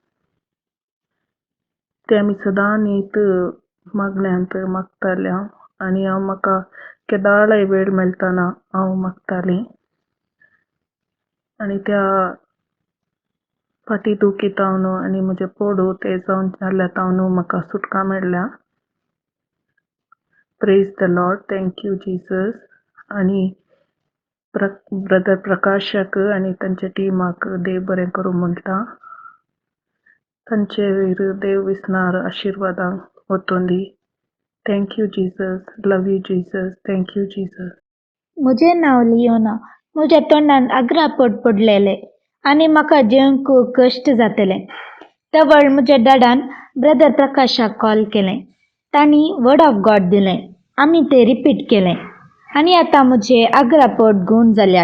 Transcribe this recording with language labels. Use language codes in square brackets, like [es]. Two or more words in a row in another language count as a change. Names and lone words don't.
[kok] ते आमी सदां नीत मागण्यांत मागताले हांव आनी हांव म्हाका केदाळय वेळ मेळटाना हांव मागतालीं. आनी त्या फाटी दूख येतावन आनी म्हजे पोडू ते जावन जाल्ल्यातावन म्हाका सुटका मेळ्ळ्या. [en] Praise the Lord. Thank you Jesus. [kok] आनी ब्रदर प्रकाशाक आनी तांच्या टिमाक देव बरें करूं म्हणटा. तांचे वयर देव विस्नार आशिर्वादां वतून दी. [en] Thank you Jesus. Love you Jesus. Thank you Jesus. [kok] म्हजें नांव लियोना. म्हज्या तोंडान आग्रा पडलेले आनी म्हाका जेवंक कश्ट जातले. त्या वेळ म्हज्या डॅडान ब्रदर प्रकाशाक कॉल केलें. तांणी [en] word of God [kok] दिलें. आमी तें रिपीट केलें आनी आतां म्हजे आग्रा पोट गूण जाल्यात.